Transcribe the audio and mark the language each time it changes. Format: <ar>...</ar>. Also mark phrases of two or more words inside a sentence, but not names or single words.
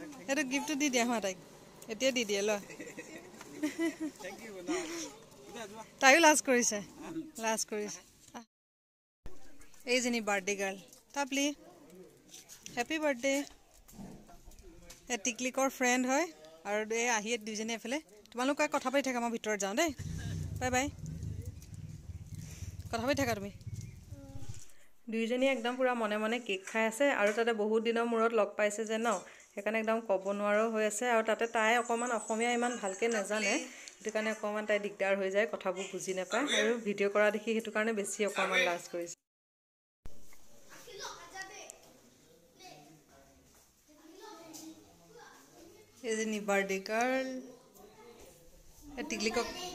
<as>এইটো gift দি দিয়া মা তাই। এতিয়া দি দিয়া লো.</as> <en>Thank you na.</en> <as>তাইও last কৰিছে। Last কৰিছে। এইজনী</as> <en>birthday girl.</en> <as>Tapli.</as> <en>Happy birthday.</en> <as>এ টিকলিকৰ friend হয়. আৰু এ আহি দুজনী এফালে। তোমালোকে কথা পাই থাকা মা ভিতৰ যাওঁ দেই.</as> <en>Bye bye.</en> <as>কথা পাই থাকা তুমি. দুইজনী একদম পুরা মনে মনে কেক খাই আছে আৰু তাতে বহুত দিনৰ মূৰত লগ পাইছে যে ন সেইকাৰণে একদম কব নোৱাৰো হৈ আছে আৰু তাতে তাই অকমান অসমীয়া ইমান ভালকে নাজানে সেইটো কাৰণে অকমান তাই দিগদাৰ হৈ যায় কথাবোৰ বুজি নাপায় আৰু ভিডিও কৰা দেখি সেইটো কাৰণে বেছি অকমান লাজ কৰিছে এজনী</as> <en>birthday girl</en> <as>টিকলিকক</as>